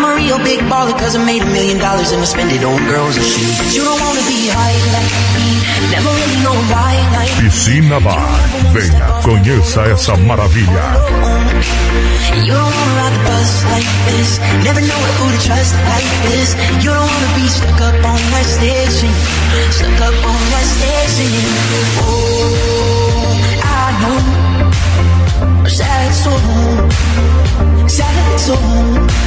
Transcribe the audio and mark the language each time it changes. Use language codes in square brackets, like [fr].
[en] I'm a real big baller cause I made $1 million and I spend it on girls and shoes. But you don't wanna be high like me, never really know why like [pt] Piscina Bar. Venha, conheça essa maravilha. [en] You don't wanna ride the bus like this, never know who to trust like this. You don't wanna be stuck up on that stage singing, stuck up on that stage singing. Oh, I know a sad soul, sad soul.